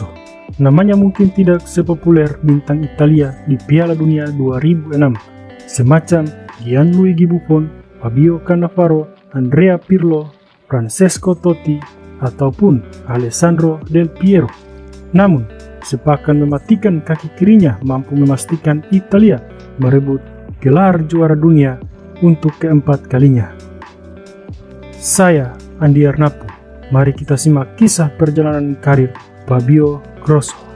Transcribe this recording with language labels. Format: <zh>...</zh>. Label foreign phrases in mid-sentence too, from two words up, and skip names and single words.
<id>Namanya mungkin tidak sepopuler bintang Italia di Piala Dunia 2006, semacam Gianluigi Buffon, Fabio Cannavaro, Andrea Pirlo, Francesco Totti, ataupun Alessandro Del Piero. Namun, sepakan mematikan kaki kirinya mampu memastikan Italia merebut gelar juara dunia untuk keempat kalinya. Saya, Andi Arnapu. Mari kita simak kisah perjalanan karir Fabio Grosso.</id>